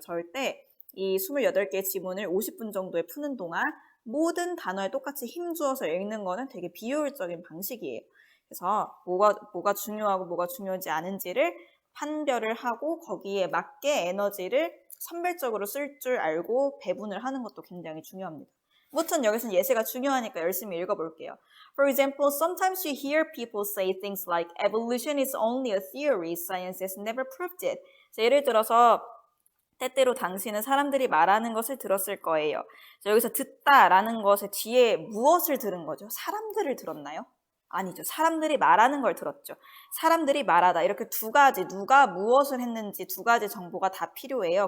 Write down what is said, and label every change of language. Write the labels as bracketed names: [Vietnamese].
[Korean] 절대 이 28개의 지문을 50분 정도에 푸는 동안 모든 단어에 똑같이 힘주어서 읽는 거는 되게 비효율적인 방식이에요. 그래서 뭐가 중요하고 뭐가 중요하지 않은지를 판별을 하고 거기에 맞게 에너지를 선별적으로 쓸 줄 알고 배분을 하는 것도 굉장히 중요합니다. 아무튼 여기서는 예시가 중요하니까 열심히 읽어볼게요. [English] For example, sometimes you hear people say things like evolution is only a theory, science has never proved it. [Korean] 예를 들어서 때때로 당신은 사람들이 말하는 것을 들었을 거예요. 여기서 듣다라는 것의 뒤에 무엇을 들은 거죠? 사람들을 들었나요? 아니죠. 사람들이 말하는 걸 들었죠. 사람들이 말하다. 이렇게 두 가지, 누가 무엇을 했는지 두 가지 정보가 다 필요해요.